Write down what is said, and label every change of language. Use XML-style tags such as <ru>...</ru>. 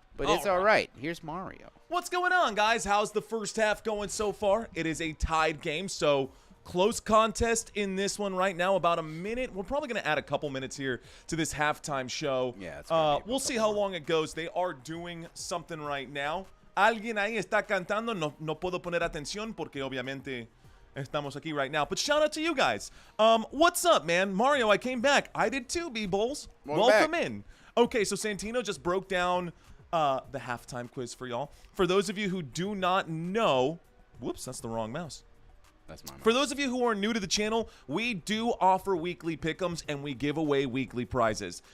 <en>But it's all right. Here's Mario. What's going on, guys? How's the first half going so far? It is a tied game, so close contest in this one right now. About a minute. We're probably going to add a couple minutes here to this halftime show. Yeah, we'll see how long it goes. They are doing something right now.</en> <es>Alguien ahí está cantando. No puedo poner atención porque obviamente estamos aquí</es> <en>right now. But shout out to you guys. What's up, man? Mario, I came back. I did too, B-Bulls. Welcome in. Okay, so Santino just broke down the halftime quiz for y'all. For those of you who do not know, whoops, that's the wrong mouse. That's my mouse. For those of you who are new to the channel, we do offer weekly pick'ems and we give away weekly prizes.</en>